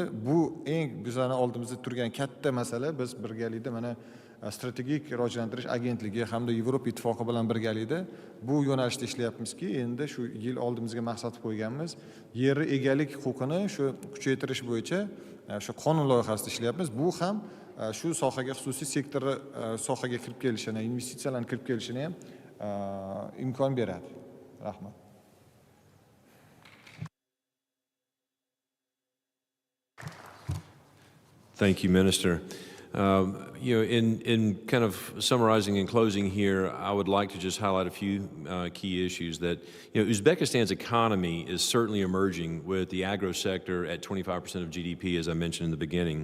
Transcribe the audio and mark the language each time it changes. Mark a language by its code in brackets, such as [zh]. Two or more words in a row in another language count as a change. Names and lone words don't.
[uz] Bu eng bizning oldimizda turgan katta masala. Biz birgalikda mana strategik rivojlantirish agentligi hamda Yevropa ittifoqi bilan birgalikda bu yo'nalishda ishlayapmizki, endi shu yil oldimizga maqsad qo'yganmiz. Yer egalik huquqini shu kuchaytirish bo'yicha shu qonun loyihasida ishlayapmiz. Bu ham shu sohaga xususiy sektor sohaga kirib kelishini, investitsiyalarni kirib kelishini ham imkon beradi. Rahmat. [en] Thank you, Minister. In kind of summarizing and closing here, I would like to just highlight a few key issues that, Uzbekistan's economy is certainly emerging with the agro sector at 25% of GDP, as I mentioned in the beginning.